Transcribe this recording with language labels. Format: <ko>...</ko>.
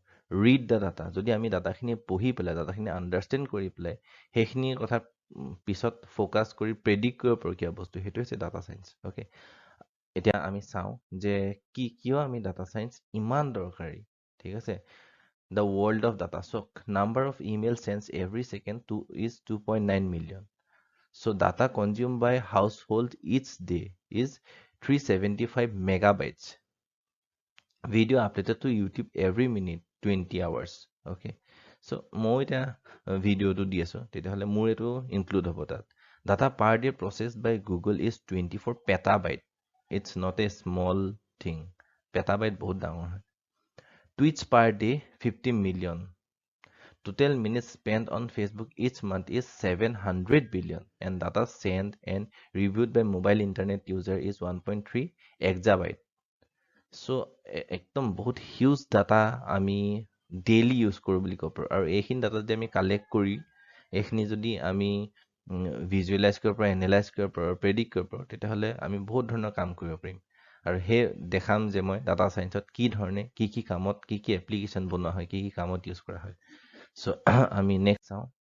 <as>Read the data যদি আমি ডাটাখিনি পঢ়ি পেলাই ডাটাখিনি আণ্ডাৰষ্টেণ্ড কৰি পেলাই সেইখিনি কথা পিছত ফ'কাছ কৰি প্ৰেডিক্ট কৰিব পাৰোঁ কিবা বস্তু সেইটো হৈছে ডাটা সায়েন্স অ'কে এতিয়া আমি চাওঁ যে কিয় আমি ডাটা সায়েন্স ইমান দৰকাৰী ঠিক আছে</as> <en>The world of data. So number of email sends every second is 2.9 million. So data consumed by household each day is 375 megabytes. Video uploaded to YouTube every minute 20 hours. Okay.</en> <as>So মই এটা ভিডিঅ'টো দি আছো তেতিয়াহ'লে মোৰ এইটো include হ'ব তাত</as> <en>data per day processed by Google is 24 petabyte. It's not a small thing. Petabyte</en> <as>বহুত ডাঙৰ হয়</as> <en>Tweets per day 50 million. Total minutes spent on Facebook each month is 700 billion and data sent and reviewed by mobile internet user is 1.3 exabyte.</en> <as>So একদম বহুত huge data আমি daily use কৰোঁ বুলি ক'ব পাৰোঁ আৰু এইখিনি ডাটা যদি আমি কালেক্ট কৰি এইখিনি যদি আমি ভিজুৱেলাইজ কৰিব পাৰোঁ এনালাইজ কৰিব পাৰোঁ প্ৰেডিক্ট কৰিব পাৰোঁ তেতিয়াহ'লে আমি বহুত ধৰণৰ কাম কৰিব পাৰিম আৰু সেই দেখাম যে মই ডাটা সায়েন্সত কি ধৰণে কি কামত কি এপ্লিকেশ্যন বনোৱা হয় কি কামত ইউজ কৰা হয় সো আমি নেক্সট চাওঁ</as>